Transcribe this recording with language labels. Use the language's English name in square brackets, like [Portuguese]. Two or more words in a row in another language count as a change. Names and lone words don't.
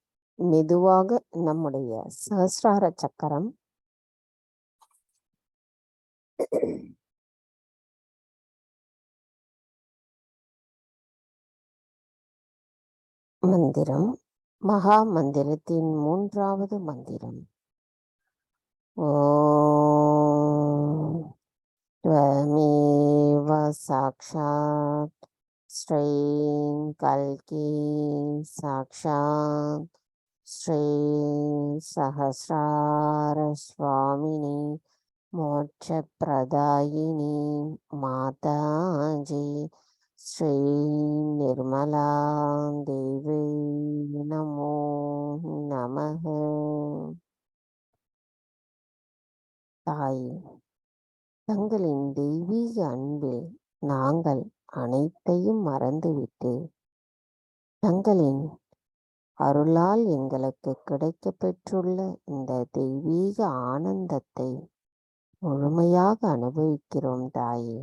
[Tamil] மெதுவாக நம்முடைய சஹஸ்ரார சக்கரம் மந்திரம் மகா மந்திரத்தின் 3வது மந்திரம். [Sanskrit] ஓம் त्वमेव साक्षात् श्रीं कल्की साक्षात् श्रीं सहस्रारस्वामिनी मोक्षप्रदायिनी माताजी श्री निर्मला देवी नमो नमः. [Tamil] தாயே, தங்களின் தெய்வீக அன்பில் நாங்கள் அனைத்தையும் மறந்துவிட்டு தங்களின் அருளால் எங்களுக்கு கிடைக்கப் பெற்றுள்ள இந்த தெய்வீக ஆனந்தத்தை முழுமையாக அனுபவிக்கிறோம் தாயே.